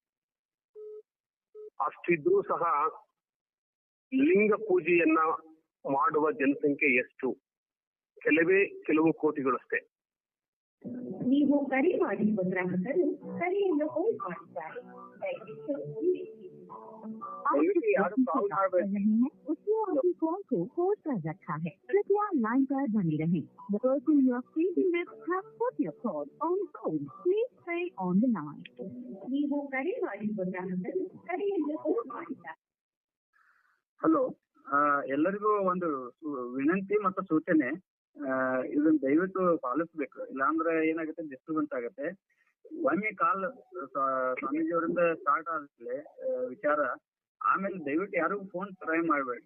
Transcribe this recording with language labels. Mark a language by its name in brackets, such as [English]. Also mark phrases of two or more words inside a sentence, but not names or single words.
[Kannada] ಅಷ್ಟಿದ್ರೂ ಸಹ ಲಿಂಗ ಪೂಜೆಯನ್ನ ಮಾಡುವ ಜನಸಂಖ್ಯೆ ಎಷ್ಟು? ಕೆಲವು ಕೋಟಿಗಳಷ್ಟೇ. ನೀವು ಕರೆ ಮಾಡಿರುವ ಗ್ರಾಹಕರು ಕರೆಯನ್ನು ಹೋಲ್ಡ್ ಮಾಡಿದ್ದಾರೆ. [Hindi] उसने आपकी कॉल को होल्ड कर रखा है, कृपया लाइन पर बने रहें. [English] The person you are speaking with has put your call on hold. Please stay on the line. [Kannada] ನೀವು ಕರೆ ಮಾಡಿರುವ ಗ್ರಾಹಕರು ಕರೆಯನ್ನು ಹೋಲ್ಡ್ ಮಾಡಿದ್ದಾರೆ. ಹಲೋ, ಎಲ್ಲರಿಗೂ ಒಂದು ವಿನಂತಿ ಮತ್ತು ಸೂಚನೆ, ಇದನ್ನ ದಯವಿಟ್ಟು ಪಾಲಿಸ್ಬೇಕು. ಇಲ್ಲಾಂದ್ರೆ ಏನಾಗುತ್ತೆ, ಡಿಸ್ಟರ್ಬೆನ್ಸ್ ಆಗುತ್ತೆ. ಒಮ್ಮೆ ಕಾಲ್ ಸ್ವಾಮೀಜಿಯವರಿಂದ ಸ್ಟಾರ್ಟ್ ಆದ್ರೆ ವಿಚಾರ, ಆಮೇಲೆ ದಯವಿಟ್ಟು ಯಾರಿಗೂ ಫೋನ್ ಟ್ರೈ ಮಾಡಬೇಡಿ.